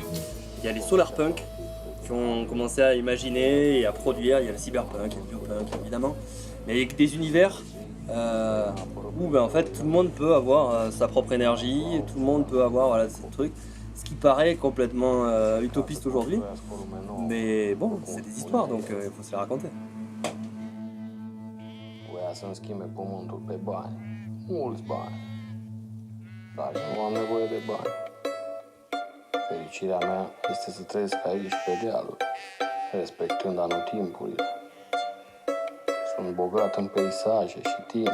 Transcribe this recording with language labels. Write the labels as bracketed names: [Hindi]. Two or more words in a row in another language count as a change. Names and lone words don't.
[French] Il y a les solarpunk qui ont commencé à imaginer et à produire, il y a le cyberpunk, il y a le biopunk évidemment, mais avec des univers où en fait tout le monde peut avoir sa propre énergie, tout le monde peut avoir ce truc, ce qui paraît complètement utopiste aujourd'hui, mais bon, c'est des histoires donc il faut se les raconter. [Romanian] Voia să-mi schimbe pământul pe bani, mulți bani, dar nu am nevoie de bani. Fericirea mea este să trăiesc aici pe dealuri, respectând anotimpurile. Sunt bogat în peisaje și timp.